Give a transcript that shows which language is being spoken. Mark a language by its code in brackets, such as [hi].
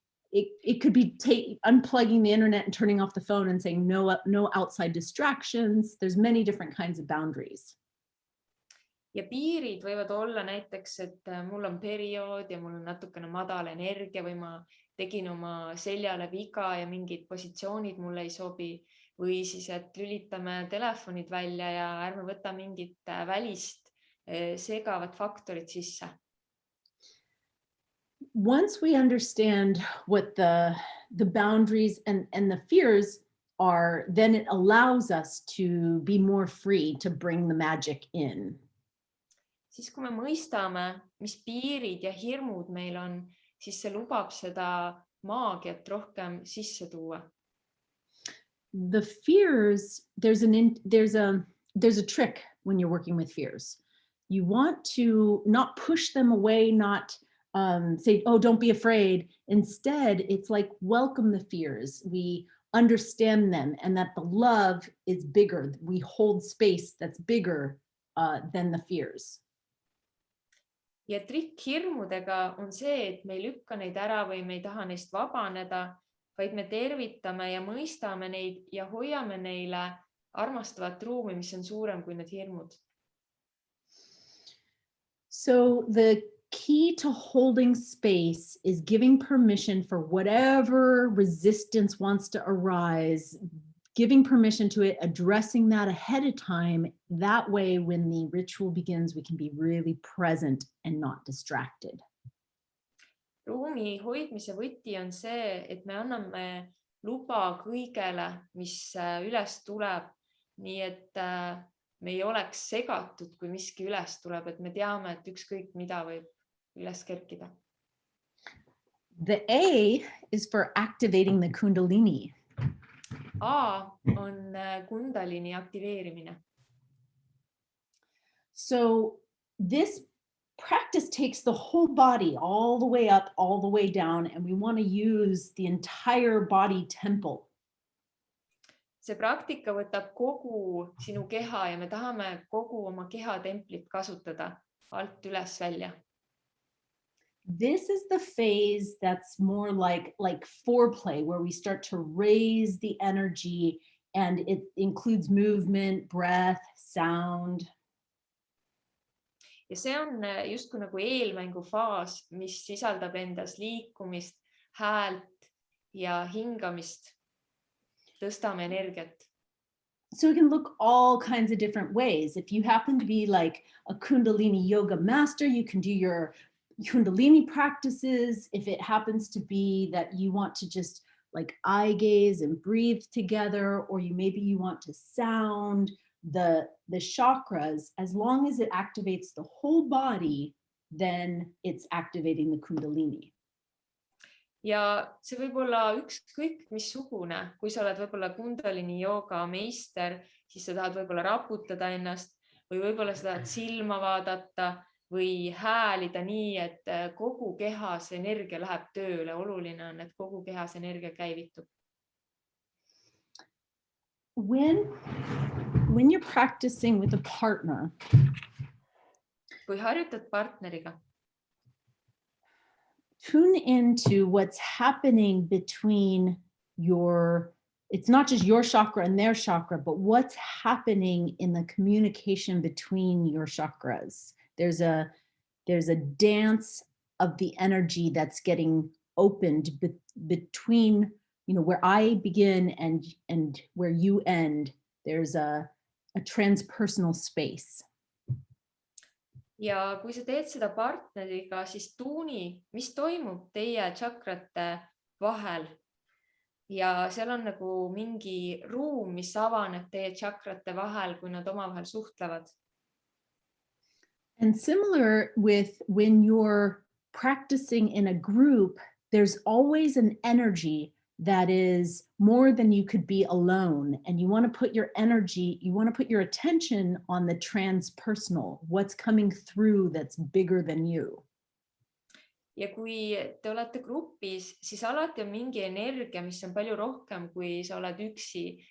[en] It could be unplugging the internet and turning off the phone and saying no outside distractions. There's many different kinds of boundaries. [et] Ja piirid võivad olla näiteks, et mul on periood ja mul on natukene madal energia või ma tegin oma seljale viga ja mingid positsioonid mulle ei sobi, või siis, et lülitame telefonid välja ja ärme võta mingit välist segavat faktorit sisse. [en] Once we understand what the boundaries and the fears then it allows us to be more free to bring the magic in. [et] Siis kui me mõistame, mis piirid ja hirmud meil on, siis see lubab seda maagiat rohkem sisse tuua. [en] The fears, there's a trick when you're working with fears. You want to not push them away, not say, oh, don't be afraid. Instead, it's like welcome the fears. We understand them and that the love is bigger. We hold space that's bigger than the fears. [et] Ja trikk hirmudega on see, et me ei lükka neid ära või me ei taha neist vabaneda, vaid me tervitame ja mõistame neid ja hoiame neile armastavat ruumi, mis on suurem kui need hirmud. [en] So the key to holding space is giving permission for whatever resistance wants to arise, giving permission to it, addressing that ahead of time. That way, when the ritual begins, we can be really present and not distracted. [et] Ruumi hoidmise võti on see, et me anname luba kõigele, mis üles tuleb, nii et me ei oleks segatud, kui miski üles tuleb, et me teame, et ükskõik mida võib üles kerkida. [en] The A is for activating the Kundalini. [et] A on Kundalini aktiveerimine. [en] So this practice takes the whole body all the way up, all the way down, and we want to use the entire body temple. [et] See praktika võtab kogu sinu keha ja me tahame kogu oma keha templit kasutada alt üles välja. [en] This is the phase that's more like foreplay, where we start to raise the energy, and it includes movement, breath, sound. [et] Ja see on justkui nagu eelmängu faas, mis sisaldab endas liikumist, häält ja hingamist. Tõstame energiat. [en] So it can look all kinds of different ways. If you happen to be like a Kundalini yoga master, you can do your Kundalini practices. If it happens to be that you want to just like eye gaze and breathe together, or maybe you want to sound the chakras, as long as it activates the whole body, then it's activating the Kundalini. [et] Ja see võib olla ükskõik missugune, kui sa oled võib-olla Kundalini jooga meister, siis sa tahad võib-olla raputada ennast või võib-olla sa tahad silma vaadata või häälida nii, et kogu kehas energia läheb tööle. Oluline on, et kogu kehas energia käivitub. [en] When you're practicing with a partner, [et] kui harjutad partneriga, [en] tune into what's happening between it's not just your chakra and their chakra, but what's happening in the communication between your chakras. There's a dance of the energy that's getting opened between, where I begin and where you end. There's a transpersonal space. [et] Ja kui sa teed seda partneriga, siis tuuni, mis toimub teie tšakrate vahel. Ja seal on nagu mingi ruum, mis avaneb teie tšakrate vahel, kui nad omavahel suhtlevad. [en] And similar with when you're practicing in a group, there's always an energy that is more than you could be alone. And you want to put your energy, you want to put your attention on the transpersonal, what's coming through that's bigger than you. [et] Ja kui te olete grupis, siis alati on mingi energia, mis on palju rohkem, kui sa oled üksi.